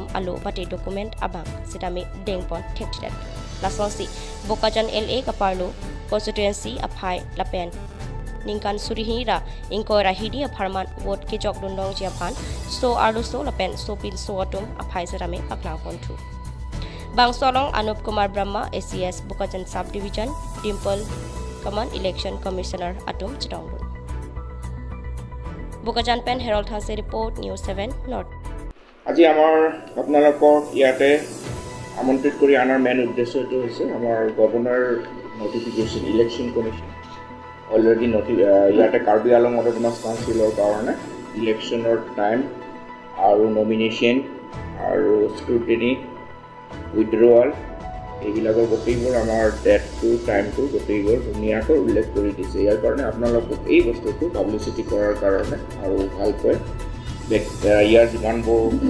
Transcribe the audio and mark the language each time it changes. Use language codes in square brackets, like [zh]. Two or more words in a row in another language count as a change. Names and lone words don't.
[mjw] alo pate document abang setami dengpon thektidat lasonsi Bokajan LA kaparlo constituency aphai lapen ningkan surihira inkoira hidi apharman vote ke jogdun dong jiaphan so arlo so lapen so pin so atum aphai setami paklang pontu Bangsolong Anup Kumar Brahma ACS Bokajan Sub-Division Dimple Command [en] Election Commissioner [mjw] Atum Chidonglun Bokajan Pen Herald Hase Report News 7 North [as] আজি আমাৰ আপোনালোকক ইয়াতে আমন্ত্ৰিত কৰি আনাৰ মেইন উদ্দেশ্যটো হৈছে আমাৰ গভৰ্ণৰ [en] notification election commission already [as] ইয়াতে কাৰ্বি আলং অটোনমাছ কাউন্সিলৰ কাৰণে ইলেকশ্যনৰ টাইম আৰু নমিনেশ্যন আৰু [en] scrutiny withdrawal [as] এইবিলাকৰ গোটেইবোৰ আমাৰ [en] date time [as] গোটেইবোৰ ধুনীয়াকৈ উল্লেখ কৰি দিছে ইয়াৰ কাৰণে আপোনালোকক এই বস্তুটো পাব্লিচিটি কৰাৰ কাৰণে আৰু ভালকৈ ইয়াৰ যিমানবোৰ